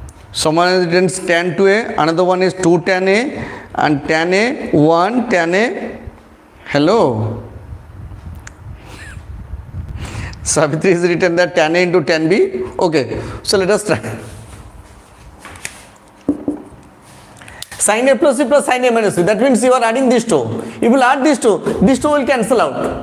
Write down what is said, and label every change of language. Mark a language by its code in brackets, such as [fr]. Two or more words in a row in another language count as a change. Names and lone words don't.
[en] Someone has written tan 2a, another one is 2 tan a, and tan a, 1 tan a. Hello. Savitri has written that tan a into tan b. Okay, so let us try. Sin a plus b plus sin a minus b. That means you are adding these two. If you will add these two will cancel out.